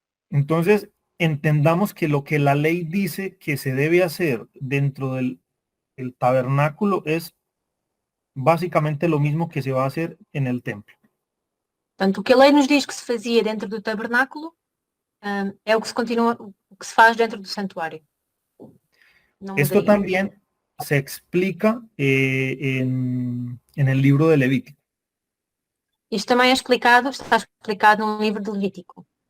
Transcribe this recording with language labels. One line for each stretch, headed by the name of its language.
Spanish: Entonces, entendamos que lo que la ley dice que se debe hacer dentro del tabernáculo es básicamente lo mismo que se va a hacer en el templo.
Portuguese: Portanto, o que a lei nos diz que se fazia dentro do tabernáculo é o que se faz dentro do santuário.
Spanish: Esto también se explica en el libro de Levítico.
Portuguese: Isto também está explicado no livro de Levítico.